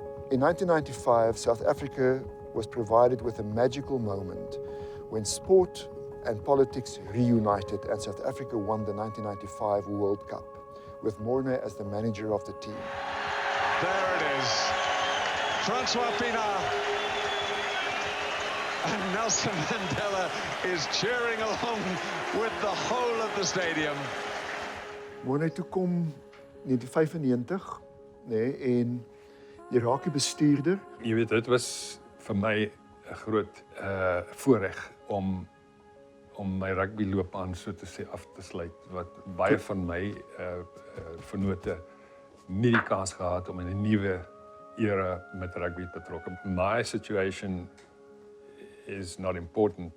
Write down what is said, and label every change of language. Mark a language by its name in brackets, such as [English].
[English] In 1995, South Africa was provided with a magical moment when sport and politics reunited and South Africa won the 1995 World Cup, with Morné as the manager of the team. There it is. Francois Pienaar. And Nelson Mandela is cheering along with the whole of the stadium. [Afrikaans] Morné toe kom 1995, en jy raak 'n bestuurder. Jy weet, dit was vir my 'n groot voorreg om my rugbyloopbaan so te sê af te sluit, wat baie van my vennote nie die kans gehad om in 'n nuwe era met rugby betrokke. [English] My situation is not important.